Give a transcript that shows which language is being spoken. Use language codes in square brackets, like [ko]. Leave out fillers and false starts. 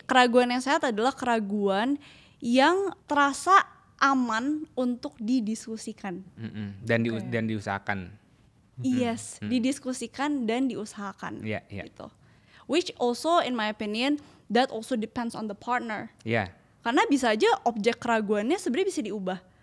[id] Keraguan yang sehat adalah keraguan yang terasa aman untuk didiskusikan. Dan diusahakan. Yes, didiskusikan dan diusahakan. Gitu. [en] Which also in my opinion that also depends on the partner. [id] Karena bisa aja objek keraguannya sebenarnya bisa diubah.